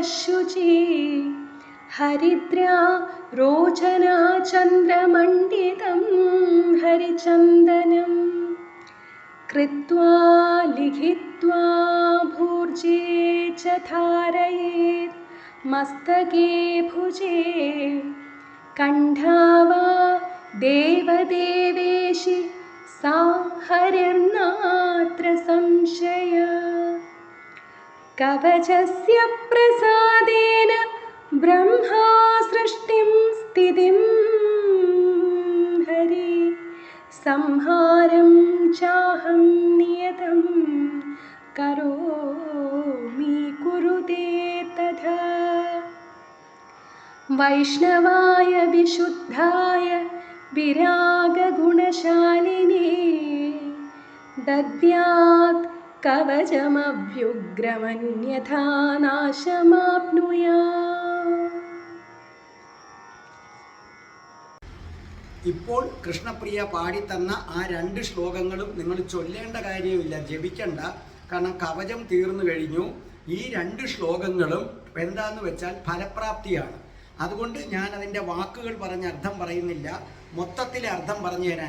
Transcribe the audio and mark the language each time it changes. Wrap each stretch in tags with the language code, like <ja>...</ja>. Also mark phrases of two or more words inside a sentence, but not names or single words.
<sa>शुचि हरिद्रा रोचना चन्द्रमण्डितं हरिचन्दनं कृत्वा लिखित्वा भूर्जे च धारयेत् मस्तके भुजे कण्ठे वा देवदेवेशि स हरिर्नात्र संशयः कवचस्य प्रसादेन ब्रह्मा सृष्टिं स्थितिम् हरिः संहारं चाहं नियतं करोमि कुरुते तथा वैष्णवाय विशुद्धाय विरागगुणशालिने दद्यात् कवचमभ्युग्रमन्यथा नाशमाप्नुयात्.</sa> <ml>ഇപ്പോൾ കൃഷ്ണപ്രിയ പാടിത്തന്ന ആ 2 ശ്ലോകങ്ങളും നിങ്ങൾ ചൊല്ലേണ്ട കാര്യമില്ല, ജപിക്കണ്ട. കാരണം കവചം തീർന്നു കഴിഞ്ഞു. ഈ 2 ശ്ലോകങ്ങളും എന്താന്ന് വെച്ചാൽ ഫലപ്രാപ്തിയാണ്. അതുകൊണ്ട് ഞാൻ അതിൻ്റെ വാക്കുകൾ പറഞ്ഞ് അർത്ഥം പറയുന്നില്ല, മൊത്തത്തിലെ അർത്ഥം പറഞ്ഞു തരാൻ.</ml>